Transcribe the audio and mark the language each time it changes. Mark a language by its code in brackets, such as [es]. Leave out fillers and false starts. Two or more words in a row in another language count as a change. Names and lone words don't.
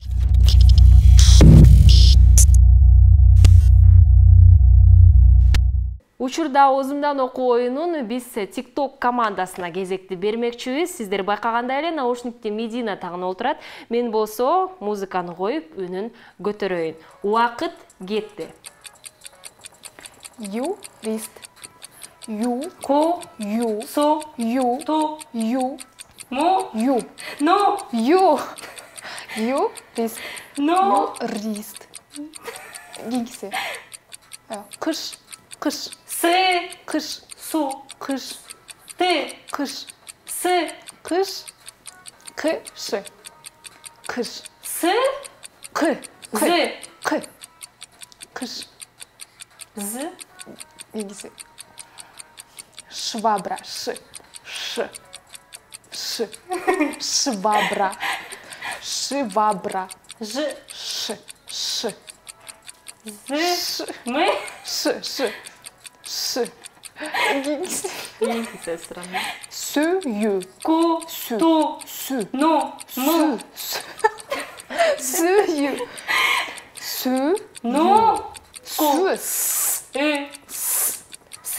[ky] Учурда оозумдан окуу оюнун биз TikTok командасына кезекти бермекчибиз. Сиздер байкагандай эле наушникти Медина тагын олтурат. Мен болсо музыканы коюп үнүн көтөрөйүн. Убакыт кетти. Юрист. Ю. Ку. Ю. Су. Ю. Ту. Ю. Му. Ю. Ну. Ю. Юрист. Ну. Юрист. Кийинкиси. Кыш. Кыш. Сы. Кыш. Су. Кыш. Ты. Кыш. Сы. Кыш. Кышы. Кыш. Сы. Кы. Зы. Кы. Кыш. З. Кийинкиси. Швабра. Ш. Ш. Ш. Швабра. Швабра. Ж. Ш. Ш. З. Мы. Ш. Ш. Ш. Кийинкиси. Кийинкиси сурам. Сүйүү. Ку. Сü. Ту. Сü. Ну. Му. Сü. Сүйүү. Сүү. Ну. Сүү. Сы.